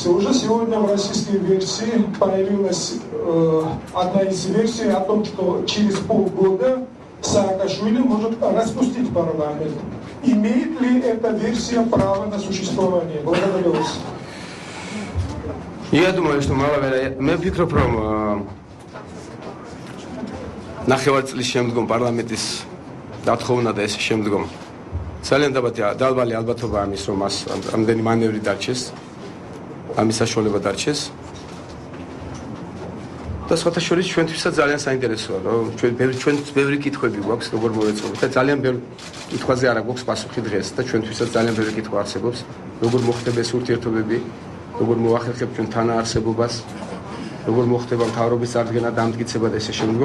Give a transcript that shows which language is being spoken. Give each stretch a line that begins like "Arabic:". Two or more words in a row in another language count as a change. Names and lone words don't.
Russian: Уже сегодня в российской версии появилась одна из версий о том, что через полгода Саакашвили может распустить парламент. Имеет ли эта версия право на существование? Благодарю вас. Я думаю, что мало вероятно.
Georgian: მე ვფიქრობ, რომ ნახევარ წლის შემდგომ პარლამენტის დათხოვნა და ეს შემდგომ ძალიან დაბალი ალბათობაა ამის, რომ მას ამდენი მანევრი დარჩეს, ამის საშუალება დარჩეს. და სხვათა შორის ჩვენთვისაც ძალიან საინტერესოა, რომ ჩვენ ბევრი კითხვები გვაქვს, როგორ მოვეწყობთ და ძალიან ბევრი კითხვაზე არა გვაქვს პასუხი დღეს და ჩვენთვისაც ძალიან ბევრი კითხვა არსებობს, როგორ მოხდება ეს ურთიერთობები, როგორ მოახერხებთ ჩვენ თანაარსებობას, როგორ მოხდება მთავრობის წარდგენა და ამტკიცება და ესე შემდგომ.